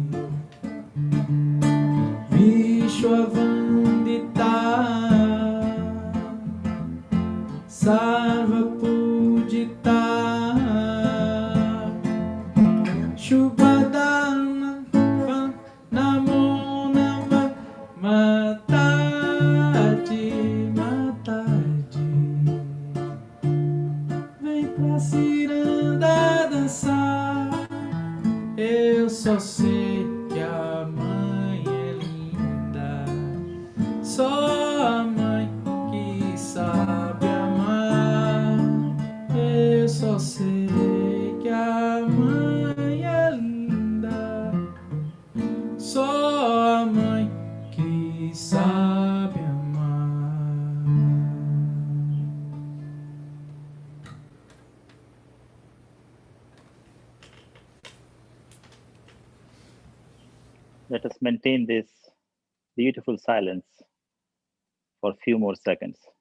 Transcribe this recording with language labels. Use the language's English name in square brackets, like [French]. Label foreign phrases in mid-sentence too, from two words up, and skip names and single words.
[Sanskrit] Vishwavandita Sarva Pujita Shubhadana Namo Namah [Portuguese] Mataji Mataji Vem pra ciranda dançar. Eu só sei que a mãe é linda, só a mãe que sabe amar. Eu só sei que a mãe é linda, só a mãe que sabe amar. [English] Let us maintain this beautiful silence for a few more seconds.